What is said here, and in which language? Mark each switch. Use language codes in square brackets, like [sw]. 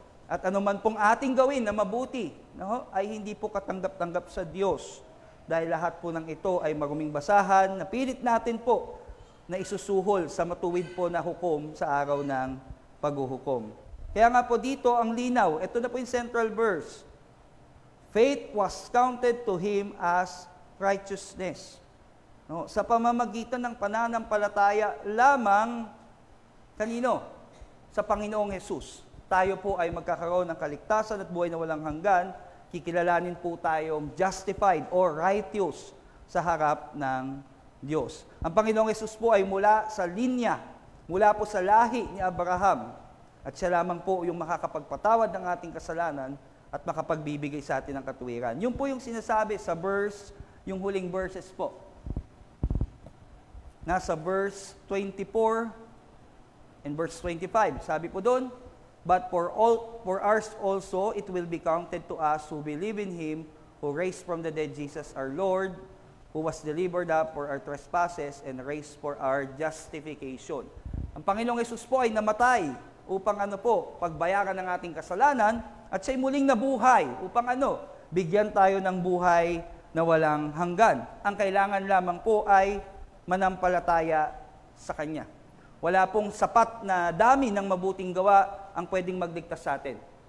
[tl] At anuman pong ating gawin na mabuti, no, ay hindi po katanggap-tanggap sa Diyos. Dahil lahat po ng ito ay maruming basahan na pilit natin po na isusuhol sa matuwid po na hukom sa araw ng paghuhukom. Kaya nga po dito ang linaw, ito na po yung central verse. [en] Faith was counted to him as righteousness. [tl] No, sa pamamagitan ng pananampalataya lamang kanino? Sa Panginoong Hesus. Tayo po ay magkakaroon ng kaligtasan at buhay na walang hanggan, kikilalanin po tayong [en] justified or righteous [tl] sa harap ng Diyos. Ang Panginoong Hesus po ay mula sa linya, mula po sa lahi ni Abraham, at siya lamang po yung makakapagpatawad ng ating kasalanan at makapagbibigay sa atin ng katuwiran. Yun po yung sinasabi sa verse, yung huling verses po. Nasa verse 24 and verse 25. Sabi po doon, [en] but for ours also it will be counted to us who believe in Him who raised from the dead Jesus our Lord, who was delivered up for our trespasses and raised for our justification. [tl] Ang Panginoong Hesus po ay namatay upang pagbayaran ng ating kasalanan at siya'y muling nabuhay upang bigyan tayo ng buhay na walang hanggan. Ang kailangan lamang po ay manampalataya sa Kanya. Wala pong sapat na dami ng mabuting gawa ang pwedeng magligtas sa atin.